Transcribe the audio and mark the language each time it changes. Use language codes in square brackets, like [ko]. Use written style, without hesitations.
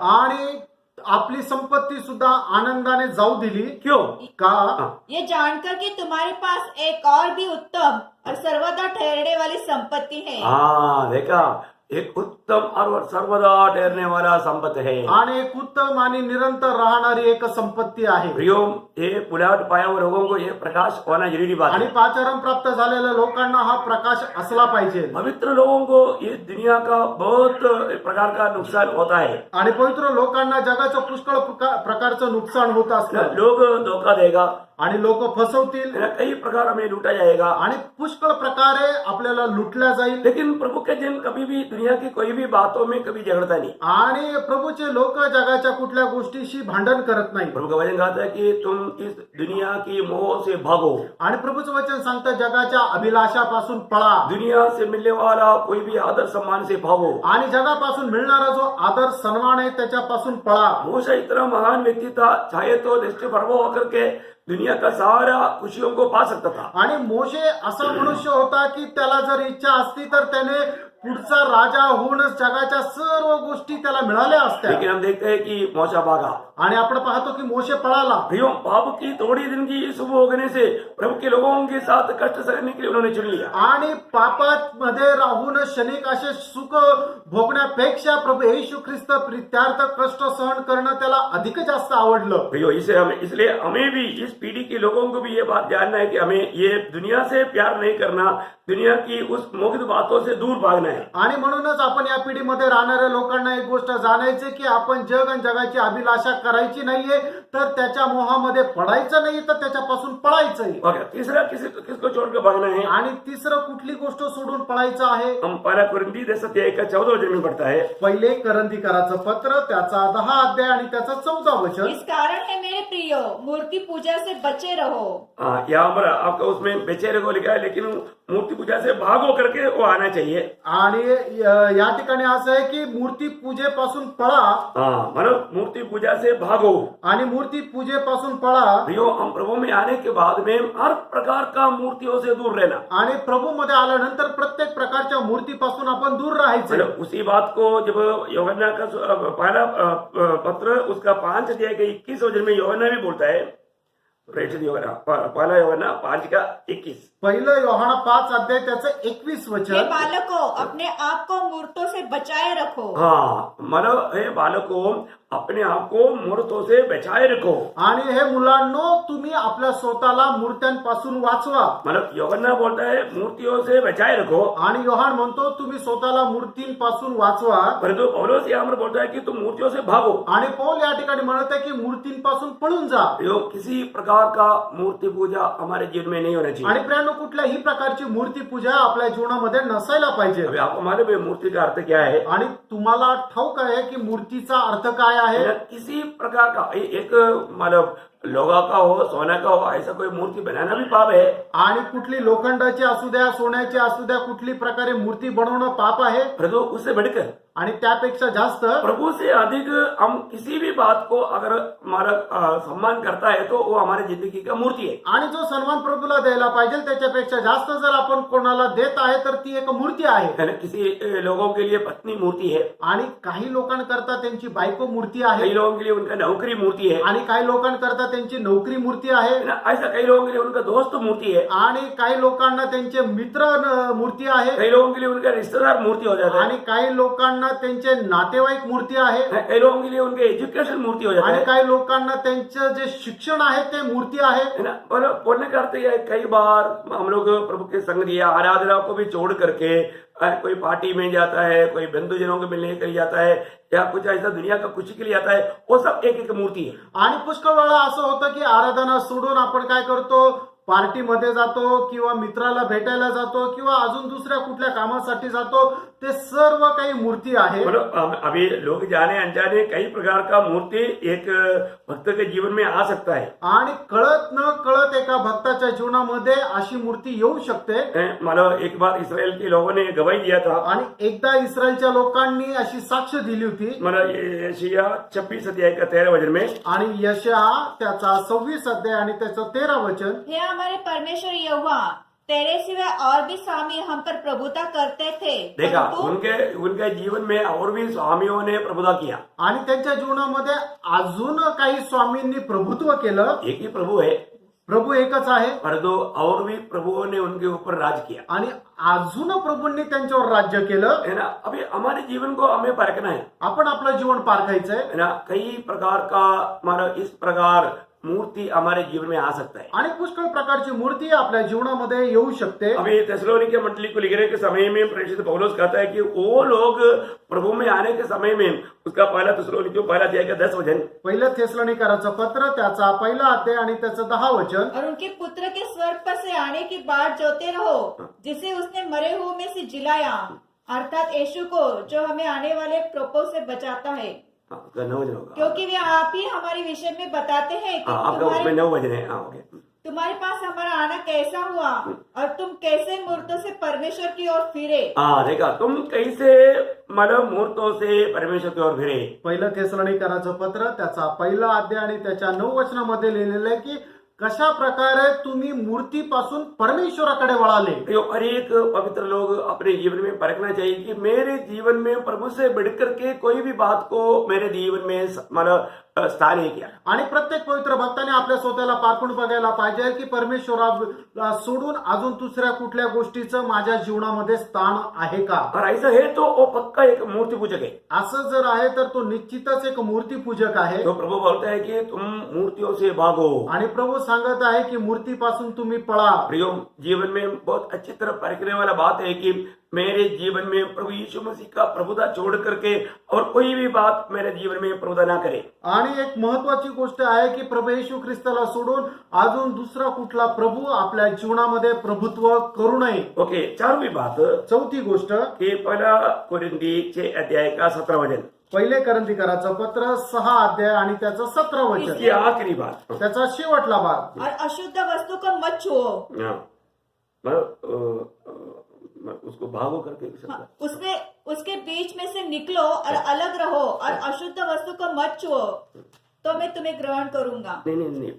[mr] आणि आपली संपत्ती सुद्धा आनंदाने जाऊ दिली. [hi] क्यों? [mr] का? [hi] ये जानकर कि तुम्हारे पास एक और भी उत्तम और सर्वदा ठहरने वाली संपत्ति है। हाँ, देखा, एक उत्तम और सर्वदा ठहरने वाला संपत्ति है। [mr] आणि एक उत्तम आणि निरंतर राहणारी एक संपत्ती आहे. [hi] प्रियोम, ये पुलाट पाया हुए लोगों को ये प्रकाश होना जरूरी बात [mr] आणि [hi] है। [mr] पाचारण प्राप्त झालेल्या लोकांना हा प्रकाश असला पाहिजे. [hi] पवित्र लोगों को ये दुनिया का बहुत प्रकार का नुकसान होता है। [mr] आणि पवित्र लोकांना जगाचं पुष्कळ प्रकारचं नुकसान होत असतं. [hi] लोग धोखा देगा, [mr] आणि लोक फसवतील, [hi] कई प्रकार हमें लूटा जाएगा, [mr] आणि पुष्कळ प्रकारे आपल्याला लुटल्या जाईल. [hi] लेकिन प्रभु के जन कभी भी दुनिया की कोई भी बातों में कभी झगड़ता नहीं। [mr] आणि प्रभूचे लोक जगाच्या कुठल्या गोष्टीशी भांडण करत नाही. [hi] प्रभु का वचन कहता है कि तुम इस दुनिया की मोह से भागो। [mr] आणि प्रभूचं वचन सांगतं जगाच्या अभिलाषापासून पळा, [hi] दुनिया से मिलने वाला कोई भी आदर सम्मान से भागो। [mr] आणि जगापासून मिळणारा जो आदर सन्मान आहे त्याच्यापासून पळा. [hi] मूसा इतना महान व्यक्ति था, चाहे तो दृष्टि भरवा होकर के दुनिया का सारा खुशियों को पा सकता था। [mr] आणि मोशे असा मनुष्य होता की त्याला जर इच्छा असती तर त्याने पुढचा राजा होऊनच जगाच्या सर्व गोष्टी त्याला मिळाल्या असत्या. [hi] लेकिन हम देखते हैं कि मूसा भागा। [mr] आणि आपण पाहतो की मोशे पळाला. [hi] प्रियों, पाप की थोड़ी दिन की शुभ होने से प्रभु के लोगों के साथ कष्ट सहने के लिए उन्होंने चुन लिया। [mr] आणि पापात मध्ये राहून क्षणिक असे सुख भोगण्यापेक्षा प्रभु येशू ख्रिस्त प्रीत्यार्थ कष्ट सहन करणं त्याला अधिक जास्त आवडलं. [hi] प्रियो, इसलिए हमें भी इस पीढ़ी के लोगों को भी ये बात जानना है कि हमें ये दुनिया से प्यार नहीं करना, दुनिया की उस मोहित बातों से दूर भागना है। [mr] आणि म्हणूनच आपण या पिढीमध्ये राहणाऱ्या लोकांना एक गोष्ट जाणायची की आपण जग आणि जगाची अभिलाषा करायची नाहीये, तर त्याच्या मोहामध्ये पडायचं नाही, तर त्याच्यापासून पळायचंय. [hi] और तीसरा किसको छोड़कर भागना है? [mr] आणि तिसरं कुठली गोष्ट सोडून पळायचं आहे? [hi] हम पहला कुरिन्थी 10 अध्याय का 14 वचन में पढ़ता है। [mr] पहिले करंदीकराचं पत्र त्याचा 10 अध्याय आणि त्याचा 14 वचन. [hi] इस कारण है मेरे प्रियो, मूर्ति पूजा से बचे रहो। यहाँ पर आपका उसमें बेचैरे को लिखा है, लेकिन मूर्ति पूजा से भागो करके वो आना चाहिए। [mr] आणि या ठिकाणी असं आहे की मूर्ती पूजेपासून पळा, [hi] मतलब मूर्ति पूजा से भागो। [mr] आणि मूर्ती पूजेपासून पळा. [hi] प्रियो, हम प्रभु में आने के बाद में हर प्रकार का मूर्तियों से दूर रहना। [mr] आणि प्रभू मध्ये आल्यानंतर प्रत्येक प्रकारच्या मूर्तीपासून आपण दूर राहायचं. [hi] मतलब उसी बात को जब यूहन्ना का पहला पत्र उसका 5 अध्याय के 21 वचन में यूहन्ना भी बोलता है, प्रेषित यूहन्ना, पहला यूहन्ना 5 का 21। [mr] पहिलं योहाना 5 अध्याय त्याचं 21 हे वचन. [hi] बालकों, अपने आप को मूर्तों से बचाए रखो। हाँ, मतलब हे बालकों, अपने आप को मूर्तों से बचाए रखो। [mr] आणि हे मुलांनो, तुम्ही आपल्या स्वतःला मूर्त्यांपासून वाचवा. [hi] मतलब यूहन्ना बोलता है मूर्तियों से बचाए रखो, [mr] आणि योहान म्हणतो तुम्ही स्वतःला मूर्तींपासून वाचवा. [hi] परंतु पौलुस यहाँ पर बोलता है कि तुम मूर्तियों से भागो। [mr] आणि पौल या ठिकाणी म्हणत आहे की मूर्तींपासून पळून जा. [hi] किसी प्रकार का मूर्ति पूजा हमारे जीवन में नहीं होना चाहिए। [mr] आणि प्रियांनो, कुठल्याही प्रकारची मूर्ती पूजा आपल्या जीवनामध्ये नसायला पाहिजे. [hi] अभी आपको मालूम है मूर्ति का अर्थ क्या है? [mr] आणि तुम्हाला ठाऊक आहे की मूर्तीचा अर्थ काय आहे? [hi] किसी प्रकार का एक मतलब लोहा का हो, सोना का हो, ऐसा कोई मूर्ति बनाना भी पाप है। [mr] आणि कुठली लोखंडाची असू द्या, सोन्याची असू द्या, कुठली प्रकारे मूर्ती बनवणं पाप आहे. [hi] परंतु उससे बढ़कर [mr] आणि त्यापेक्षा जास्त [hi] प्रभु से अधिक हम किसी भी बात को अगर हमारा सम्मान करता है तो वो हमारी जिंदगी का मूर्ति है। [mr] आणि जो सन्मान प्रभूला द्यायला पाहिजे त्याच्यापेक्षा जास्त जर आपण कोणाला देत आहे तर ती एक मूर्ती आहे. [hi] है ना? किसी लोगों के लिए पत्नी मूर्ति है, [mr] आणि काही लोकांकरता त्यांची बायको मूर्ती [hi] कई [mr] आहे [hi] लोगों के लिए उनका नौकरी मूर्ति है [mr] आणि काही लोकांकरता त्यांची नोकरी मूर्ती आहे [hi] है ना? ऐसा कई लोगों के लिए उनका दोस्त मूर्ति है, [mr] आणि काही लोकांना त्यांचे मित्र मूर्ती आहे [hi] कई लोगों के लिए उनका रिश्तेदार मूर्ति हो जाता [mr] आणि काही लोकांना त्यांचे नातेवाईक मूर्ती आहे [hi] है, कई लोगों के लिए उनके एजुकेशन मूर्ति हो जाता [mr] आणि [hi] है [mr] काही लोकांना त्यांचं जे शिक्षण आहे ते मूर्ती आहे. [hi] है ना? और बोलने का अर्थ यह है, कई बार हम लोग प्रभु के संग या आराधना को भी छोड़ करके कोई पार्टी में जाता है, कोई बंधुजनों को मिलने के लिए जाता है या कुछ ऐसा दुनिया का खुशी के लिए जाता है, वो सब एक एक मूर्ति है. [mr] आणि पुष्कळ वेळा असं होतं की आराधना सोडून आपण काय करतो, पार्टीमध्ये जातो किंवा मित्राला भेटायला जातो किंवा अजून दुसऱ्या कुठल्या कामासाठी जातो. ते सर्व काही मूर्ती आहे. [hi] मतलब अभी लोग जाने अनजाने कई प्रकार का मूर्ति एक भक्त के जीवन में आ सकता है. [mr] आणि कळत न कळत एका भक्ताच्या जीवनामध्ये अशी मूर्ति येऊ शकते. [hi] मतलब एक बार इसराइल के लोगों ने गवाही दिया था. [mr] आणि एकदा इस्रायलच्या लोकांनी अशी साक्ष दिली होती. [hi] मतलब यशायाह 26 अध्याय का 13 वचन में, [mr] आणि यशायाह त्याचा 26 अध्याय आणि त्याचं 13 वचन, [hi] हे हमारे परमेश्वर यहोवा, तेरे सिवाय और भी स्वामी हम पर प्रभुता करते थे, देखा परंतु उनके जीवन में और भी स्वामियों ने प्रभुता किया. [mr] आणि त्यांच्या जीवनामध्ये अजून काही स्वामींनी प्रभुत्व केलं. [hi] एक ही प्रभु है, [mr] प्रभू एकच आहे [hi] परंतु और भी प्रभुओं ने उनके ऊपर राज किया. [mr] आणि अजून प्रभूंनी त्यांच्यावर राज्य केलं. [hi] है ना? अभी हमारे जीवन को हमें परखना है. [mr] आपण आपलं जीवन पारखायचंय. [hi] है ना? कई प्रकार का हमारा इस प्रकार मूर्ति हमारे जीवन में आ सकता है. [mr] आणि पुष्कळ प्रकारची मूर्ती आपल्या जीवनामध्ये येऊ शकते. [hi] अभी थेसलोनिके मंडली को लिखने के समय में प्रेषित पौलुस कहता है कि वो लोग प्रभु में आने के समय में, उसका पहला थेसलोनिके पहला अध्याय का 10 वचन, [mr] पहिलं थेसलोनिकराचं पत्र त्याचा पहिला अध्याय आणि त्याचं 10 वचन, [hi] और उनके पुत्र के स्वर्ग पर से आने की बाट जोते रहो, जिसे उसने मरे हुए में से जिलाया, अर्थात यीशु को, जो हमें आने वाले प्रकोप से बचाता है, उसका 9 वचन होगा. क्योंकि वे आप ही हमारे विषय में बताते हैं कि आपका उसमें 9 वचन है. ओके. तुम्हारे पास हमारा आना कैसा हुआ और तुम कैसे मूर्तों से परमेश्वर की ओर फिरे. देखा तुम कैसे मतलब मूर्तों से परमेश्वर की ओर फिरे. [mr] पहिलं थेसलोनिकराचं पत्र त्याचा पहिला अध्याय आणि त्याच्या 9 वचनामध्ये लिहिलेलं आहे की कशा प्रकारे तुम्ही मूर्तीपासून परमेश्वराकडे वळाले. [hi] तो हर एक पवित्र लोग अपने जीवन में परखना चाहिए कि मेरे जीवन में प्रभु से बढ़कर के कोई भी बात को मेरे जीवन में मतलब स्थान है क्या. [mr] आणि प्रत्येक पवित्र भक्ताने आपल्या स्वतःला पारखून बघायला पाहिजे की परमेश्वरा सोडून अजून दुसऱ्या कुठल्या गोष्टीचं माझ्या जीवनामध्ये स्थान आहे का. [hi] और ऐसा है तो वो पक्का एक मूर्ति पूजक है. [mr] असं जर आहे तर तो निश्चितच एक मूर्तीपूजक आहे. [hi] तो प्रभु बोलता है कि तुम मूर्तियों से भागो. [mr] आणि प्रभू सांगत आहे की मूर्तीपासून तुम्ही पळा. [hi] प्रियो, जीवन में बहुत अच्छी तरह परखने वाला बात है कि मेरे जीवन में प्रभु यीशु मसीह का प्रभुता छोड़ करके और कोई भी बात मेरे जीवन में प्रभुता ना करे. [mr] आणि एक महत्वाची गोष्ट आहे की प्रभू येशू ख्रिस्ताला सोडून अजून दुसरा कुठला प्रभू आपल्या जीवनामध्ये प्रभुत्व करू नये. [hi] ओके. 4वीं बात [mr] चौथी गोष्ट [hi] कि पहला कोरिन्थी 6 अध्याय का 17 वचन, [mr] पहिले करंथीकराचं पत्र 6 अध्याय आणि त्याचं 17 वचन, [hi] ये आखिरी बात. [mr] त्याचा शेवटला भाग. [hi] और अशुद्ध वस्तु को मत छुओ. हाँ. मतलब उसको भागो करके हाँ, उसके बीच में से निकलो और अलग रहो और अशुद्ध वस्तु को मत छुओ, तो मैं तुम्हें ग्रहण करूंगा. नहीं.